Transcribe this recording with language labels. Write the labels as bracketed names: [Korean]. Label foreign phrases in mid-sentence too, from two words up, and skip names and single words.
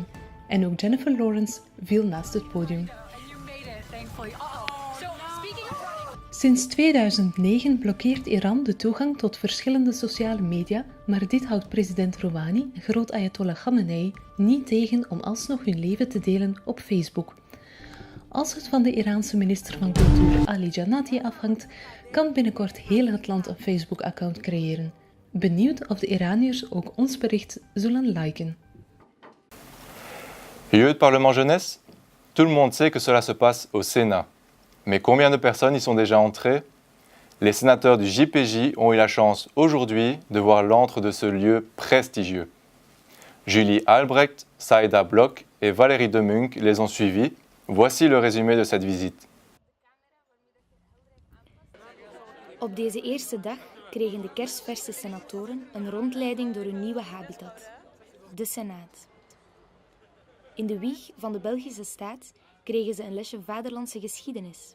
[Dutch] En ook Jennifer Lawrence viel naast het podium. Sinds 2009 blokkeert Iran de toegang tot verschillende sociale media, maar dit houdt president Rouhani en groot Ayatollah Khamenei niet tegen om alsnog hun leven te delen op Facebook. Als het van de Iraanse minister van Cultuur Ali Jannati afhangt, kan binnenkort heel het land een Facebook-account creëren. Benieuwd of de Iraniërs ook ons bericht zullen liken. [French] Lieu de Parlement Jeunesse, tout le monde sait que cela se passe au Sénat. Mais combien de personnes y sont déjà entrées? Les sénateurs du JPJ ont eu la chance aujourd'hui de voir l'antre de ce lieu prestigieux. Julie Albrecht, Saïda Blok et Valérie Demunck les ont suivis. Voici le résumé de cette visite. [Dutch] Op deze eerste dag kregen de kersverse senatoren een rondleiding door hun nieuwe habitat, de Senaat. In de wieg van de Belgische staat kregen ze een lesje vaderlandse geschiedenis.